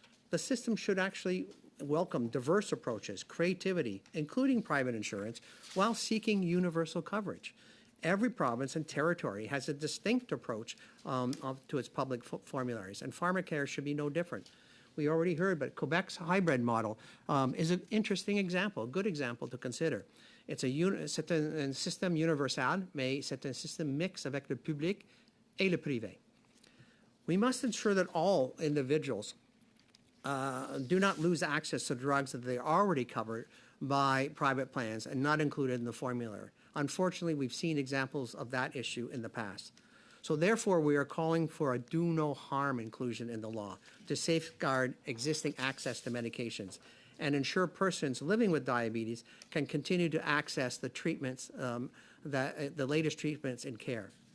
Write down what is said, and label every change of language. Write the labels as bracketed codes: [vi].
[en] The system should actually welcome diverse approaches, creativity, including private insurance, while seeking universal coverage. Every province and territory has a distinct approach to its public formularies, and pharmacare should be no different. We already heard, but Quebec's hybrid model is an interesting example, a good example to consider. [fr] C'est un système universal, mais c'est un système mixte avec le public et le privé. [en] We must ensure that all individuals do not lose access to drugs that they are already covered by private plans and not included in the formulary. Unfortunately, we've seen examples of that issue in the past. So therefore, we are calling for a do no harm inclusion in the law to safeguard existing access to medications and ensure persons living with diabetes can continue to access the treatments, the latest treatments and care.